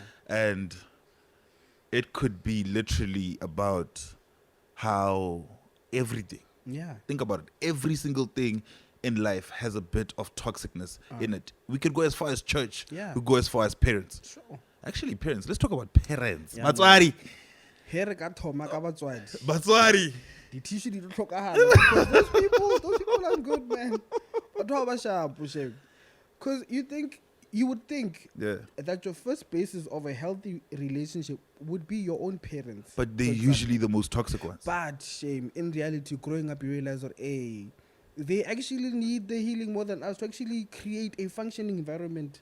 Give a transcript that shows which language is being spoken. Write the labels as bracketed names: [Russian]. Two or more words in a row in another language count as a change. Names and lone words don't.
[English] And it could be literally about how everything. Yeah. Think about it. Every single thing in life has a bit of toxicness in it. We could go as far as church. Yeah. We go as far as parents. Sure. Actually, parents. Let's talk about parents. Yeah, [Northern Sotho] Batswari. Here ka thoma ka batswadi. Batswari. [English] The tissue didn't talk because those people are good, man. Because you would think that your first basis of a healthy relationship would be your own parents. But they're usually the most toxic ones. But shame, in reality, growing up, you realize that they actually need the healing more than us to actually create a functioning environment.